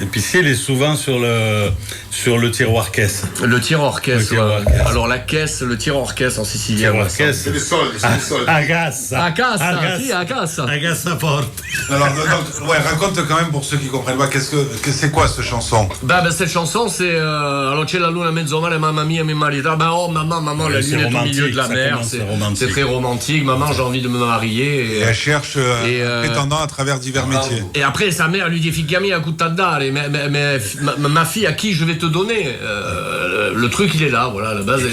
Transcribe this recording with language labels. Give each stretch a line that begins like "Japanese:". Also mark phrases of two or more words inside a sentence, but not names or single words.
French: L'épicier, il est souvent sur le tiroir caisse. Le tiroir caisse. Alors la caisse, le tiroir caisse en sicilien. Tiroir caisse. C'est les soldes, c'est les soldes.
Sicilian: Agassa. Agassa forte.
French: Alors, donc, ouais, raconte quand même pour ceux qui comprennent pas, c'est quoi cette chanson? Cette chanson, c'est alors
Sicilian: c'è la luna mezzo mare, mamma mia, mi marita.
French: Oh maman, la lune est au milieu de la mer. C'est très romantique. Maman, j'ai envie de me marier. Et elle cherche prétendant à travers divers métiers. Et après, sa mère lui dit
Sicilian: Figami a dare,
French: mais ma fille, à qui je vais te donner le truc, il est là, voilà, la base.